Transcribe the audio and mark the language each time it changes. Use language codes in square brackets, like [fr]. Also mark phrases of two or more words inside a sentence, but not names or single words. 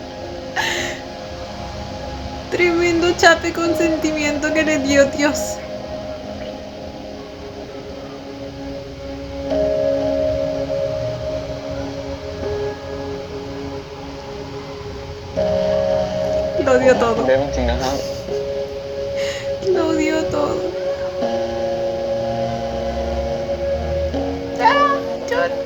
[es] Tremendo chape con sentimiento que le dio Dios. Lo dio todo. [th] เบฟจริงๆนะครับ [es] Lo dio todo. ¡Ah, John!